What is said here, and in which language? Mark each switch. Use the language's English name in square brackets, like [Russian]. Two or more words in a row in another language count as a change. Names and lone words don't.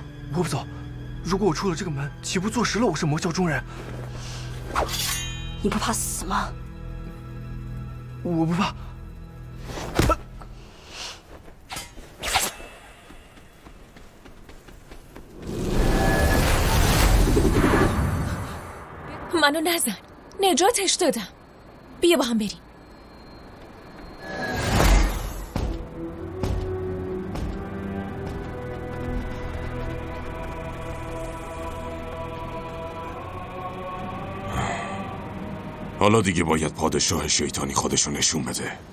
[Chinese] 我不走，如果我出了这个门，岂不坐实了我是魔教中人？你不怕死吗？我不怕。 [Persian] منو نزن. نجاتش دادم. بیا با هم بریم. حالا دیگه باید پادشاه شیطانی خودشو نشون بده.